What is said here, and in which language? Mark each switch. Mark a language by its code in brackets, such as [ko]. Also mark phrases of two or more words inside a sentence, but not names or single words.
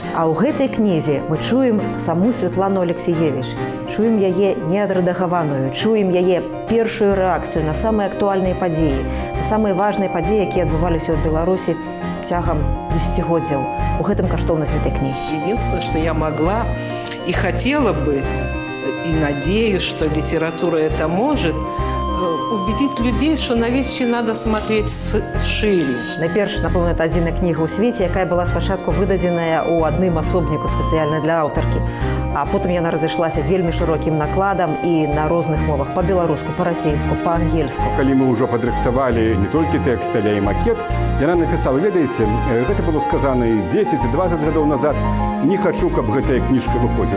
[be] А ў гэтай кнізе мы чуем саму Святлану Алексіевіч, чуем яе неадрэдагаваную, чуем яе першую рэакцыю на самыя актуальныя падзеі, на самыя важныя падзеі, якія адбываліся ў Беларусі цягам дзесяцігоддзяў. У гэтым каштоўнасць гэтай кнігі. [ru] Единственное, что я могла и хотела бы, и надеюсь, что литература это может, убедить людей, что на вещи надо смотреть шире. [be] Найперш, напэўна, это адзіная кніга ў свеце, якая была спачатку выдадзеная ў адным асобніку спецыяльна для аўтаркі. А потым яна разышлася вельмі шырокім накладам і на розных мовах, па-беларуску, па-расейску, па-ангельску. Калі мы ўжо падрыхтавалі не толькі тэкст, але і макет, яна напісала, ведаеце, гэта было сказана і 10-20 гадоў назад, не хачу, каб гэтая кніжка выходзіла.